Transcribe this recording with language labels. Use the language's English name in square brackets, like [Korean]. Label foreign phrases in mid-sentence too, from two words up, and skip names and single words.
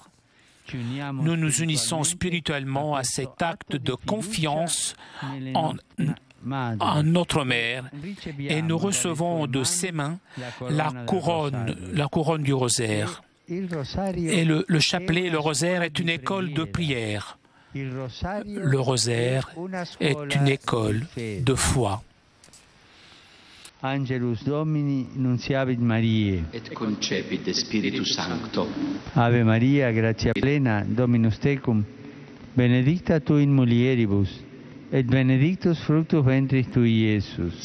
[French] Nous nous unissons spirituellement à cet acte de confiance en notre Mère et nous recevons de ses mains la couronne du rosaire. Et le chapelet, le rosaire est une école de prière. Le rosaire est une école de foi. [Latin] Angelus Domini, nunciavit Mariae. Et concepit de Spiritus Sancto. Ave Maria, gratia plena, Dominus tecum, benedicta tu in mulieribus, et benedictus fructus ventris tui, Iesus.